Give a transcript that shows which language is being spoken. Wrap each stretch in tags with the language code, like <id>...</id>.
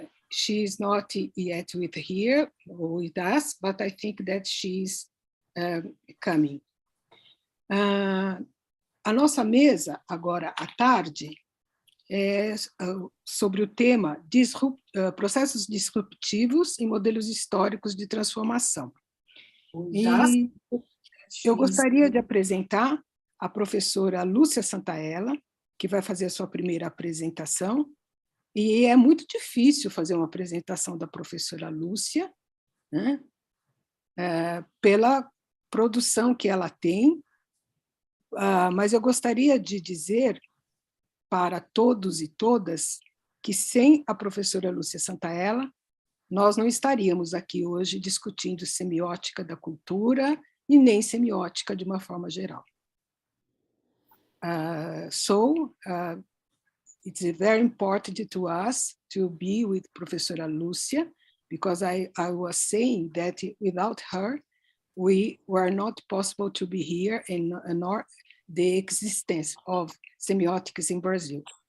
<en>She is not yet with us, but I think that she's coming.</en> <pt>A nossa mesa, agora à tarde, é sobre o tema processos disruptivos e modelos históricos de transformação. E eu gostaria de apresentar a professora Lucia Santaella, que vai fazer a sua primeira apresentação, e é muito difícil fazer uma apresentação da professora Lúcia, né? Pela produção que ela tem, mas eu gostaria de dizer para todos e todas que sem a professora Lucia Santaella, nós não estaríamos aqui hoje discutindo semiótica da cultura e nem semiótica de uma forma geral.</pt> <en>It's very important to us to be with Professora Lucia, because I was saying that without her, we were not possible to be here nor the existence of semiotics in Brazil.</en>